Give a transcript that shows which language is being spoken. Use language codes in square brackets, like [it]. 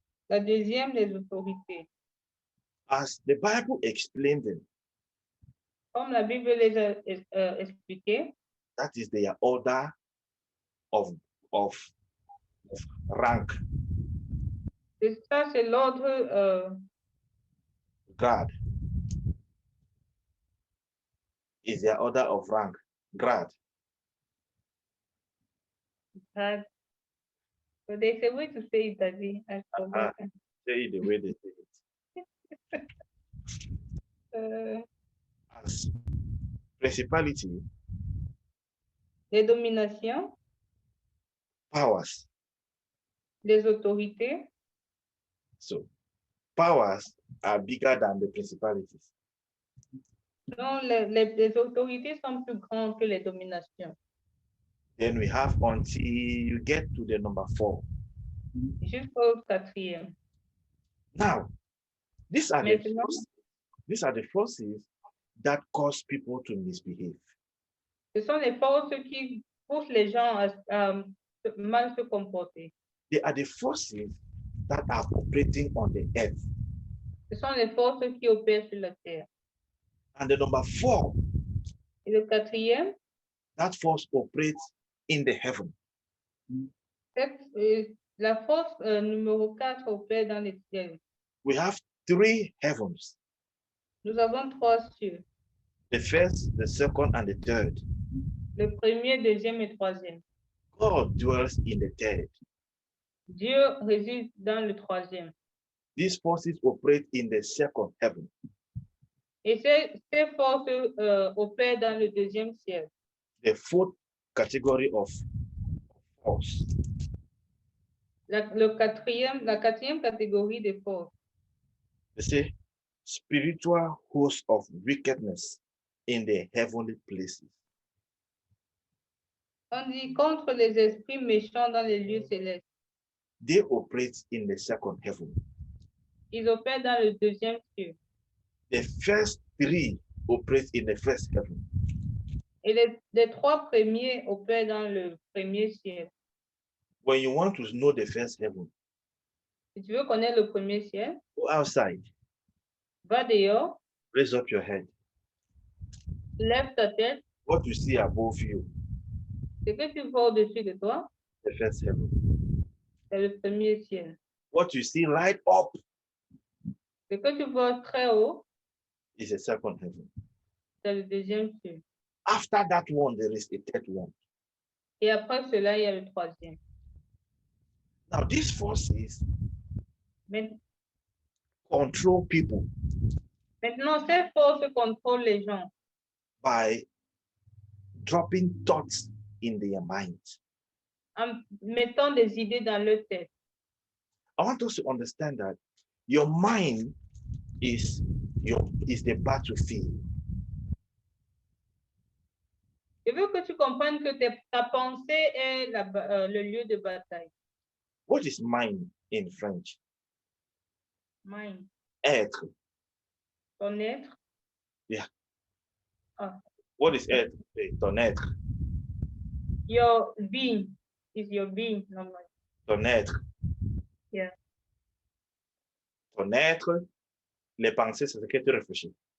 [fr] La deuxième, les autorités. [en] As the Bible explained them, [fr] Comme la Bible les a expliqué, [en] that is their order of rank. [fr] et ça, c'est l'ordre [en] Grad is their order of rank. Grad. [fr] grade. [en] So there's a way to say it, Daddy. I forgot. Say it the way they say it. As principality, [fr] Les dominations, [en] powers. [fr] les autorités. [en] So powers are bigger than the principalities. [fr] Non, les autorités sont plus grandes que les dominations. [en] Then we have until you get to the number 4. [fr] Jusqu'au quatrième. [en] Now, these are [fr] Maintenant, [en] the forces that cause people to misbehave. [fr] ce sont les forces qui poussent les gens à mal se comporter. [en] They are the forces that are operating on the earth. [fr] Ce sont les forces qui opèrent sur la terre. [en] And the number 4, [fr] Et le quatrième, [en] that force operates in the heaven. [fr] la force numéro 4 opère dans les cieux. [en] We have 3 heavens. [fr] Nous avons 3 cieux. [en] The first, the second, and the third. [fr] Le premier, deuxième et troisième. [en] God dwells in the third. [fr] Dieu réside dans le troisième. [en] These forces operate in the second heaven. [fr] Et ces forces opèrent dans le deuxième ciel. [en] The fourth category of force [fr] La quatrième catégorie des forces. [en] they say spiritual hosts of wickedness in the heavenly places. [fr] On dit contre les esprits méchants dans les lieux célestes. [en] They operate in the second heaven. [fr] Ils opèrent dans le deuxième ciel. [en] The first 3 operate in the first heaven. [fr] Et les 3 premiers opèrent dans le premier ciel. [en] When you want to know the first heaven, [fr] Si tu veux connaître le premier ciel, [en] go outside, [fr] va dehors, [en] raise up your head. [fr] lève ta tête. [en] What you see above you, [fr] Ce que tu vois au-dessus de toi, [en] the first heaven. [fr] c'est le premier ciel. [en] What you see light up [fr] Ce que tu vois très haut, [en] is the second heaven. [fr] c'est le deuxième ciel. [en] After that one, there is a third one. [fr] Et après cela, il y a le troisième. [en] Now, these forces [fr] Maintenant, [en] control people [fr] ces forces contrôlent les gens [en] by dropping thoughts in their mind. [fr] en mettant des idées dans leur tête. [en] I want us to understand that your mind is the battlefield. [fr] Je veux que tu comprennes que ta pensée est le lieu de bataille. [en] What is mind in French? Mind. [fr] Être. Ton être. [en] Yeah. Ah. What is [fr] être? Ton être. [en] Your being is your being. Normally. [fr] Ton être. [en] Yeah. [fr] Ton être, les pensées, c'est ce que tu réfléchis.